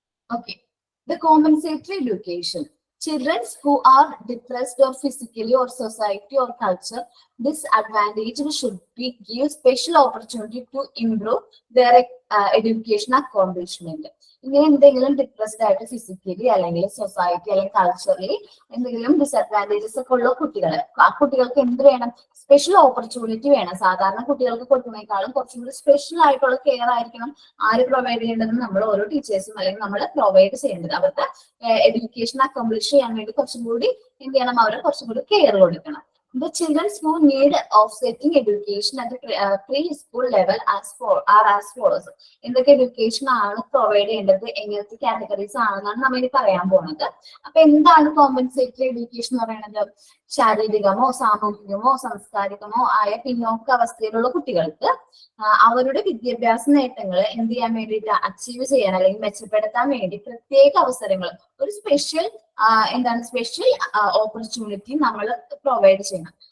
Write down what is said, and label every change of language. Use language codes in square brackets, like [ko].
[en] Okay, the compensatory education. Children who are depressed or physically or society or culture disadvantaged should be given special opportunity to improve their education accomplishment. [ml] ഇങ്ങനെ എന്തെങ്കിലും depressed ആയിട്ട് physically അല്ലെങ്കിൽ society അല്ലെങ്കിൽ culturally എന്തെങ്കിലും disadvantages ഒക്കെ ഉള്ള കുട്ടികളെ, ആ കുട്ടികൾക്ക് എന്ത് വേണം, സ്പെഷ്യൽ ഓപ്പർച്യൂണിറ്റി വേണം. സാധാരണ കുട്ടികൾക്ക് കൊടുക്കുന്നതിനേക്കാളും കുറച്ചും കൂടി സ്പെഷ്യൽ ആയിട്ടുള്ള കെയർ ആയിരിക്കണം ആര് പ്രൊവൈഡ് ചെയ്യേണ്ടത്, നമ്മൾ ഓരോ ടീച്ചേഴ്സും അല്ലെങ്കിൽ നമ്മൾ പ്രൊവൈഡ് ചെയ്യേണ്ടത്. അവർക്ക് എഡ്യൂക്കേഷൻ അക്കംപ്ലിഷ് ചെയ്യാൻ വേണ്ടി കുറച്ചും കൂടി എന്ത് ചെയ്യണം, അവരെ കുറച്ചും കൂടി കെയർ കൊടുക്കണം. [en] The children who need offsetting education at the preschool level are as follows. [ml] എന്തൊക്കെ എഡ്യൂക്കേഷൻ ആണ് പ്രൊവൈഡ് ചെയ്യേണ്ടത്, എങ്ങനത്തെ കാറ്റഗറീസ് ആണെന്നാണ് നമ്മൾ ഇനി പറയാൻ പോകുന്നത്. അപ്പൊ എന്താണ് കോമ്പൻസേറ്ററി എഡ്യൂക്കേഷൻ എന്ന് പറയുന്നത്? ശാരീരികമോ സാമൂഹികമോ സാംസ്കാരികമോ ആയ പിന്നോക്ക അവസ്ഥയിലുള്ള കുട്ടികൾക്ക് അവരുടെ വിദ്യാഭ്യാസ നേട്ടങ്ങൾ എന്ത് ചെയ്യാൻ വേണ്ടിയിട്ട്, അച്ചീവ് ചെയ്യാൻ അല്ലെങ്കിൽ മെച്ചപ്പെടുത്താൻ വേണ്ടി പ്രത്യേക അവസരങ്ങൾ, ഒരു സ്പെഷ്യൽ സ്പെഷ്യൽ ഓപ്പർച്യൂണിറ്റി നമ്മൾ പ്രൊവൈഡ് ചെയ്യണം.